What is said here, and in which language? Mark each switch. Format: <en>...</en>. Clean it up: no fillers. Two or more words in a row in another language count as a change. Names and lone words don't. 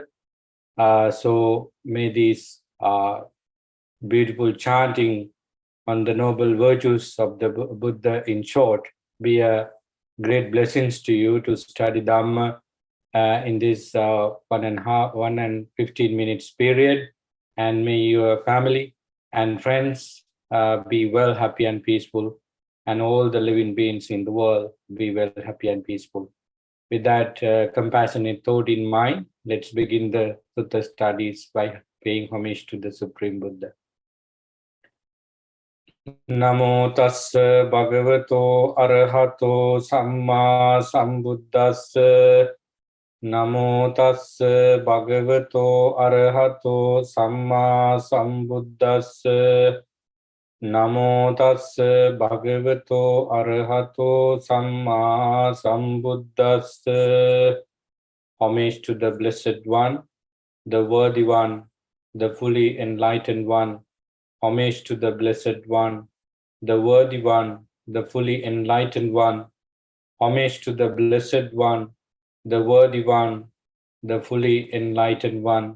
<en>So may this beautiful chanting on the noble virtues of the Buddha in short be a great blessings to you to study Dhamma in this 1 and 15 minutes period, and may your family and friends be well, happy, and peaceful, and all the living beings in the world be well, happy, and peaceful. With that compassionate thought in mind, let's begin the Sutta studies by paying homage to the Supreme Buddha.</en> <pi>Namo tassa bhagavato arahato samma sambuddhassa. Namo tassa bhagavato arahato samma sambuddhassa. Namo tassa bhagavato arahato samma sambuddhassa.</pi> <en>Homage to the Blessed One, the Worthy One, the fully enlightened One. Homage to the Blessed One, the Worthy One, the fully enlightened One. Homage to the Blessed One, the Worthy One, the fully enlightened One.</en>